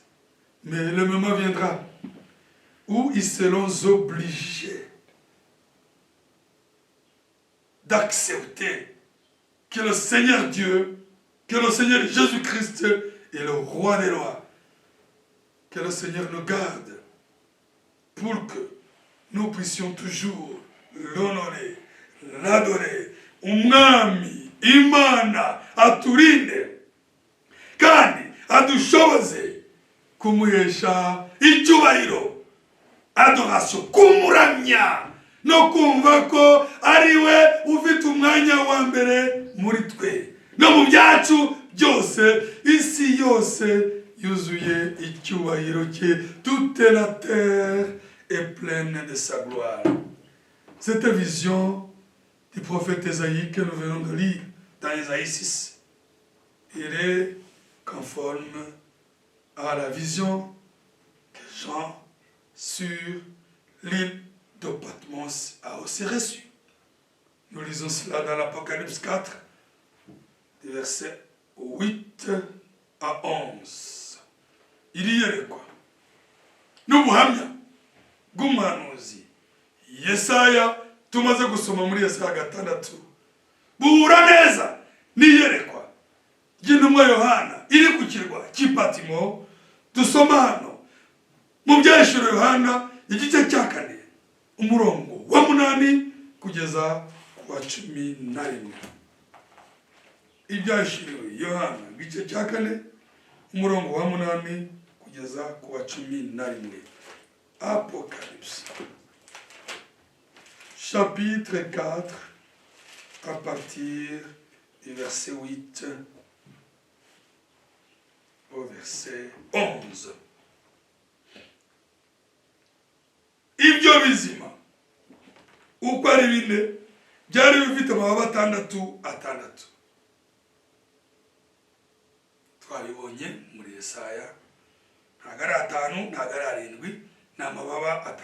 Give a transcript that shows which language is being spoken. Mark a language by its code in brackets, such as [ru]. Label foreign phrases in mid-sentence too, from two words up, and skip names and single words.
[fr] Mais le moment viendra où ils seront obligés d'accepter que le Seigneur Dieu, que le Seigneur Jésus-Christ est le roi des rois. Que le Seigneur nous garde pour que nous puissions toujours l'honorer, l'adorer. [rw] Umwami Imana aturinde kandi adushoboze kumuhesha icyubahiro, adoration, kumuramya no kumva ko ari we ufite umwanya wa mbere muri twe no mu byacu byose. Isi yose yuzuye icyubahiro cye. [fr] Toute la terre est pleine de sa gloire. Cette vision du prophète Ésaïe que nous venons de lire dans Ésaïe 6, il est conforme à la vision que Jean sur l'île de Patmos a aussi reçue. Nous lisons cela dans l'Apocalypse 4, des versets 8 à 11. Il y a quoi? [rw] Nous buhamya bw'umuhanuzi Yesaya tumaze gusoma muri Yesaya 6 buhura neza n'iyerekwa ry'intumwa Yohana iri ku kirwa cy'Ipatimo. Dusoma hano mu byahishuriwe Yohana igice cya 4 umurongo wa 8 kugeza ku wa 11. Ibyahishuriwe Yohana igice cya 4 umurongo wa 8 kugeza ku wa 11. [fr] Apocalypse chapitre 4 à partir du verset 8 au verset 11. [rw] Ibyo bizima uko ari bine byari bifite amababa 6. Twabibonye muri Yesaya, ntago ari 5, ntago ari 7, ni amababa 6.